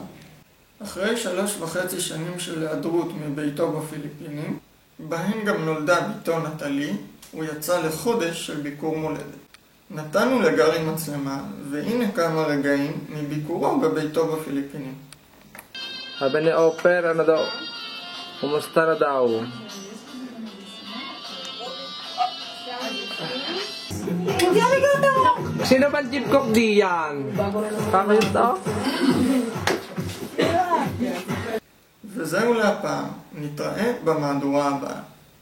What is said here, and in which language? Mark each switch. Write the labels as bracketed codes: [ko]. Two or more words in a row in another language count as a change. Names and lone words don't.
[he] אחרי 3.5 שנים של היעדרות מביתו בפיליפינים, בהן גם נולדה ביתו נטלי, הוא יצא לחודש של ביקור מולדת. נתנו לגרי מצלמה, והנה כמה רגעים מביקורו בביתו בפיליפינים. [tl] Sabi ni Oper, ano daw? Kumusta na daw? Sino ba Jeep Cook diyan? Kakayo to? [he] וזהו להפעם, נתראה במהדורה הבאה.